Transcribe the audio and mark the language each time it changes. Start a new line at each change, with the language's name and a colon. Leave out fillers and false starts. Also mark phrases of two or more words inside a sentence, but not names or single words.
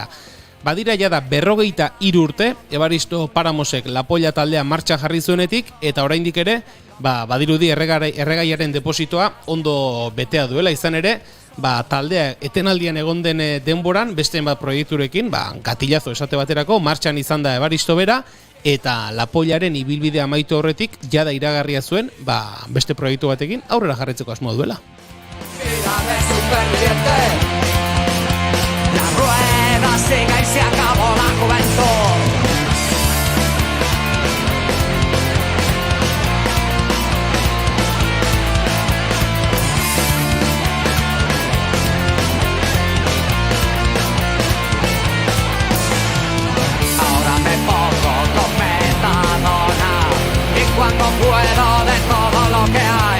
Basque: Badira jada 53 urte, Evaristo Paramosek La Polla taldea martxa jarri zuenetik, eta oraindik ere, badirudi erregaiaren depositoa ondo betea duela, izan ere, taldea etenaldian egon den denboran, beste bat proiekturekin, gatillazo esate baterako, martxan izan da Evaristo bera, eta La Pollaren ibilbidea amaitu horretik, jada iragarria zuen, beste proiektu batekin aurrera jarretzeko asmoa duela.
Spanish: La rueda se se acabó la juventud. Ahora me pongo con metadona y cuando puedo de todo lo que hay.